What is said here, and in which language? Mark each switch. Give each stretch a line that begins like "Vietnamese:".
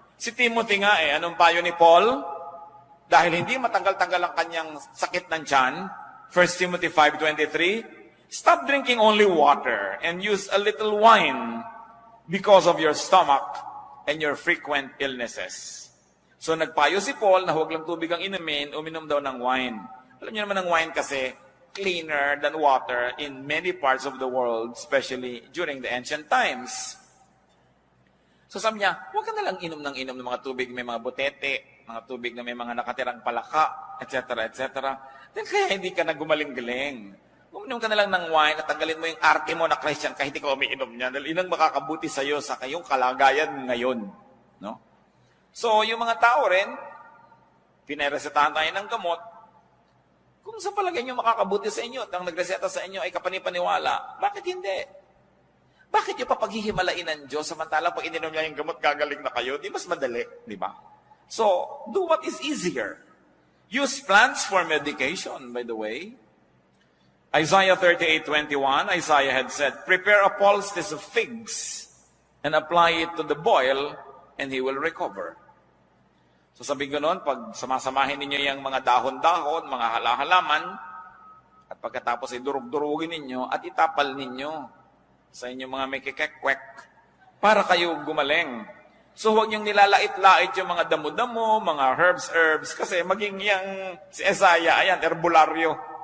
Filipino: Si Timothy nga anong payo ni Paul? Dahil hindi matanggal-tanggal ang kanyang sakit ng tiyan, 1 Timothy 5:23,
English: stop drinking only water and use a little wine because of your stomach and your frequent illnesses.
Filipino: So nagpayo si Paul na huwag lang tubig ang inumin, uminom daw ng wine. Alam niyo naman ang wine kasi
English: cleaner than water in many parts of the world, especially during the ancient times.
Filipino: So sabi niya, huwag ka na lang inom ng mga tubig may mga butete, mga tubig na may mga nakatirang palaka, etc., etc. Then kaya hindi ka na gumaling-galing. Uminom ka na lang ng wine at tanggalin mo yung arte mo na Christian kahit hindi ka umiinom niya. Dahil inang makakabuti sa iyo sa kayong kalagayan ngayon. No? So, yung mga tao rin, pinaresetahan tayo ng gamot. Kung sa palagay nyo makakabuti sa inyo at ang nagreseta sa inyo ay kapanipaniwala, bakit hindi? Bakit yung papaghihimalain ng Diyos samantalang pag ininom niya yung gamot, gagaling na kayo? Di mas madali, di ba?
English: So, do what is easier. Use plants for medication, by the way. Isaiah 38:21, Isaiah had said, prepare a poultice of figs and apply it to the boil and he will recover.
Filipino: So sabi ko noon, pag samasamahin ninyo yung mga dahon-dahon, mga halaman, at pagkatapos ay durug-durugin ninyo at itapal ninyo sa inyong mga may kikekwek para kayo gumaling. So huwag niyong nilalait-lait yung mga damo-damo, mga herbs, kasi maging yung si Isaiah, ayan, herbularyo.